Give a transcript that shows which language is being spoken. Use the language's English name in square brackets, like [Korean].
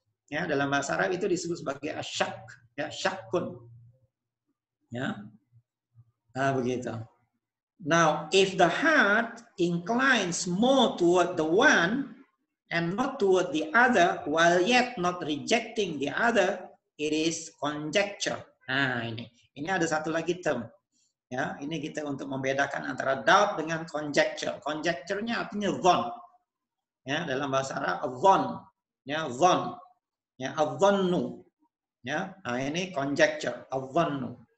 [Indonesian] Ya, dalam bahasa Arab itu disebut sebagai asyak, ya, syakun. Ya, begitu. [English] Now, if the heart inclines more toward the one and not toward the other, while yet not rejecting the other, it is conjecture. [Indonesian] Nah, ini ada satu lagi term. Ya, ini kita untuk membedakan antara doubt dengan conjecture. Conjecture-nya artinya dhon. Ya, dalam bahasa Arab dhon. Ya, dhon. Ya, adhannu. Ya, nah ini conjecture, adhannu.